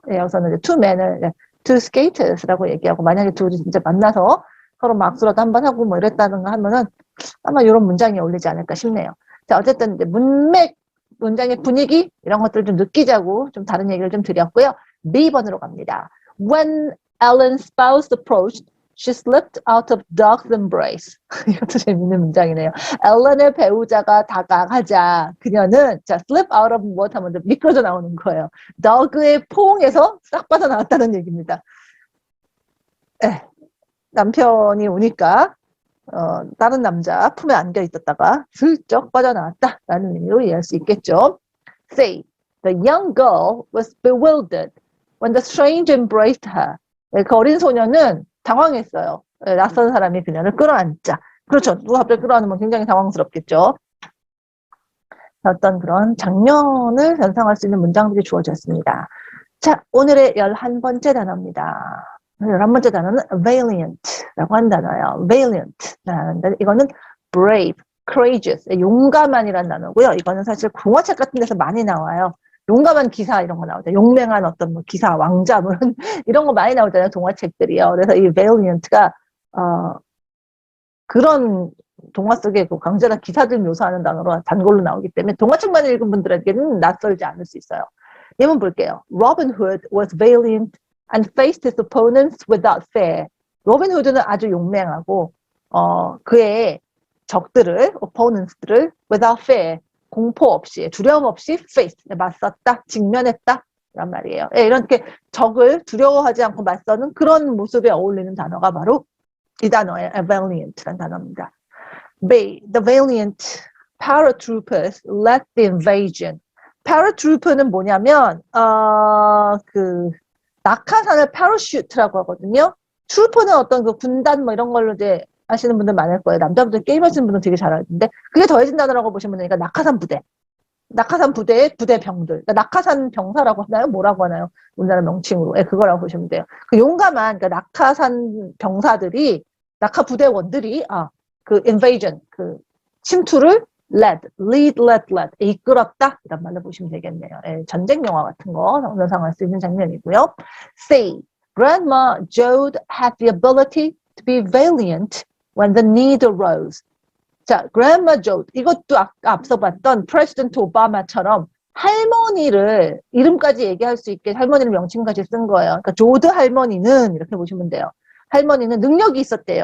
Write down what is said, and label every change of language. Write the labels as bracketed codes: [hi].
[ko] 예, 여기서는 이제 two men을 two skaters라고 얘기하고 만약에 둘이 진짜 만나서 서로 막 악수라도 한번 하고 뭐 이랬다든가 하면은 아마 이런 문장이 어울리지 않을까 싶네요. 자, 어쨌든 이제 문장의 분위기 이런 것들을 좀 느끼자고 좀 다른 얘기를 좀 드렸고요. B번으로 갑니다. [en] When Ellen's spouse approached, she slipped out of Doug's embrace. [ko] 이것도 재밌는 문장이네요. 엘렌의 배우자가 다가가자 그녀는 자 slip out of 무엇하면 미끄러져 나오는 거예요. Doug의 포옹에서 싹 빠져나왔다는 얘기입니다. 남편이 오니까 다른 남자 품에 안겨 있었다가 슬쩍 빠져나왔다라는 의미로 이해할 수 있겠죠. [en] Say, the young girl was bewildered when the stranger embraced her. [ko] 그 어린 소녀는 당황했어요. 낯선 사람이 그녀를 끌어안자. 그렇죠. 누가 갑자기 끌어안으면 굉장히 당황스럽겠죠. 어떤 그런 장면을 연상할 수 있는 문장들이 주어졌습니다. 자, 오늘의 11번째 단어입니다. 11번째 단어는 valiant라고 한 단어예요. valiant라는 단어. 이거는 brave, courageous, 용감한이라는 단어고요. 이거는 사실 공화책 같은 데서 많이 나와요. 용감한 기사 이런 거 나오죠. 용맹한 어떤 뭐 기사, 왕자 뭐 이런 거 많이 나오잖아요. 동화책들이요. 그래서 이 valiant가 그런 동화 속의 그 강제나 기사들 묘사하는 단어로 단골로 나오기 때문에 동화책만 읽은 분들에게는 낯설지 않을 수 있어요. 예문 볼게요. [en] Robin Hood was valiant and faced his opponents without fear. [ko] 로빈 후드는 아주 용맹하고 그의 적들을, opponents들을 [en] without fear, [ko] 공포 없이, 두려움 없이 face, 맞섰다, 직면했다 이란 말이에요. 예, 이렇게 적을 두려워하지 않고 맞서는 그런 모습에 어울리는 단어가 바로 이 단어예요. [en] valiant [ko] 라는 단어입니다. [en] B. The valiant paratroopers led the invasion. [ko] paratrooper는 뭐냐면 그 낙하산을 parachute라고 하거든요. 트루퍼는 어떤 그 군단 뭐 이런 걸로 이제 아시는 분들 많을 거예요. 남자분들 게임 하시는 분들은 되게 잘 알텐데 그게 더해진 단어라고 보시면 되니까 낙하산 부대. 낙하산 부대의 부대병들. 그러니까 낙하산 병사라고 하나요? 뭐라고 하나요? 우리나라 명칭으로. 네, 그거라고 보시면 돼요. 그 용감한 그러니까 낙하산 병사들이 낙하 부대원들이 그 invasion 그 침투를 lead, 이끌었다 이런 말로 보시면 되겠네요. 예, 전쟁 영화 같은 거 연상할 수 있는 장면이고요. [en] Say, Grandma Jode had the ability to be valiant when the need arose. [ko] 자, Grandma Jode 이것도 아까 앞서 봤던 President 오바마처럼 할머니를 이름까지 얘기할 수 있게 할머니를 명칭까지 쓴 거예요. 그러니까 조드 할머니는 이렇게 보시면 돼요. 할머니는 능력이 있었대요.